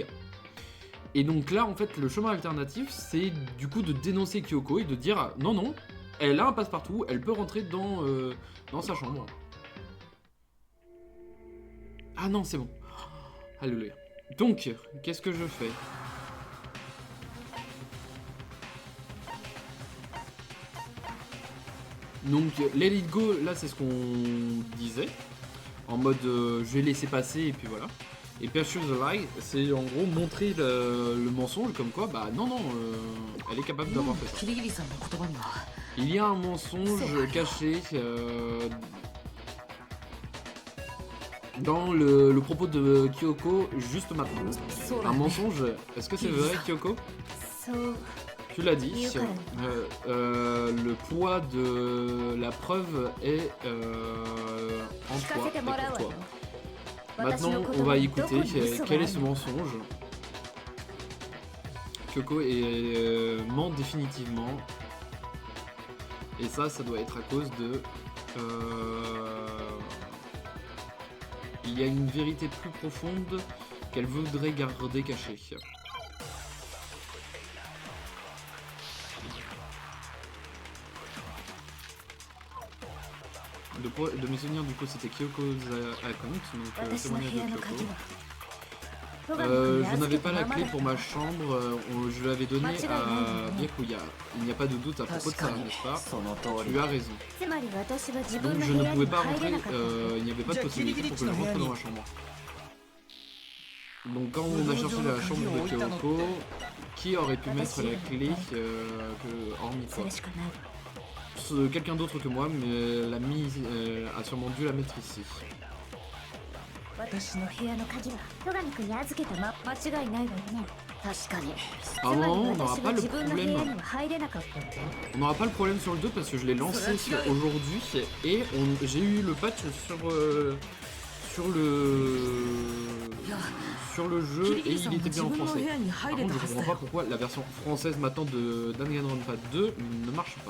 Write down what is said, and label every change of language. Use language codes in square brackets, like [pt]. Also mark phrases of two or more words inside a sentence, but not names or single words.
[fr] Et donc là, en fait, le chemin alternatif, c'est du coup de dénoncer Kyoko et de dire non, non, elle a un passe-partout, elle peut rentrer dans sa chambre. Ah non, c'est bon. Alléluia. Donc, qu'est-ce que je fais ? Donc, [en] let it go, [fr] là, c'est ce qu'on disait. En mode, je vais laisser passer et puis voilà. [en] Et Pursue the Lie, [fr] c'est en gros montrer le mensonge comme quoi, bah non, non, elle est capable d'avoir fait ça. [ja] キリギリさんの言葉には [fr] Il y a un mensonge caché dans le propos de Kyoko juste maintenant. [ja] そうだ [fr] Un [ja] よね [fr] mensonge, est-ce que c'est vrai Kyoko? [ja] そう [fr] Tu l'as dit, Kyoko. le poids de la preuve est en toi et pour toi. Maintenant, on va écouter quel est ce mensonge. Kyoko ment définitivement. Et ça doit être à cause de... il y a une vérité plus profonde qu'elle voudrait garder cachée. De mes souvenirs, du coup, c'était [en] Kyoko's account, [fr] donc [ja] 私の [fr] témoignage [ja] 部屋 [fr] de [ja] の鍵 [fr] Kyoko. [ja] は戸上君に [fr] Je [ja] 預 [fr] n'avais [ja] け [fr] pas [ja] た [fr] la [ja] まま [fr] clé [ja] だ [fr] pour ma chambre, je l'avais donnée à Byakuya. Il n'y a pas de doute à propos de ça, n'est-ce pas? [ja] その通り [fr] Tu as raison. [ja] つまり私は自 [fr] Donc [ja] 分の [fr] je [ja] 部 [fr] ne [ja] 屋 [fr] pouvais [ja] に [fr] pas [ja] 入 [fr] rentrer, [ja] れなかった [fr] il n'y avait pas de possibilité pour que je rentre dans ma chambre. Donc quand on a cherché la chambre de Kyoko, qui aurait pu mettre la clé hormis [ja] そ [fr] toi? [ja] れしかないわ [fr] Quelqu'un d'autre que moi, mais a sûrement dû la mettre ici. [ja] 私の部屋の鍵は戸上君に預けた間違いないわよね確かに [fr] À [ja] つ [fr] un [ja] まり [fr] moment, on n'aura [ja] 私 [fr] pas [ja] は [fr] le [ja] 自分の部屋 [fr] problème. [ja] には入れなかったって [fr] On n'aura pas le problème sur le 2 parce que je l'ai lancé aujourd'hui et j'ai eu le patch sur le jeu et il était bien en français. Par contre, je comprends pas pourquoi la version française maintenant de Danganronpa 2 ne marche pas.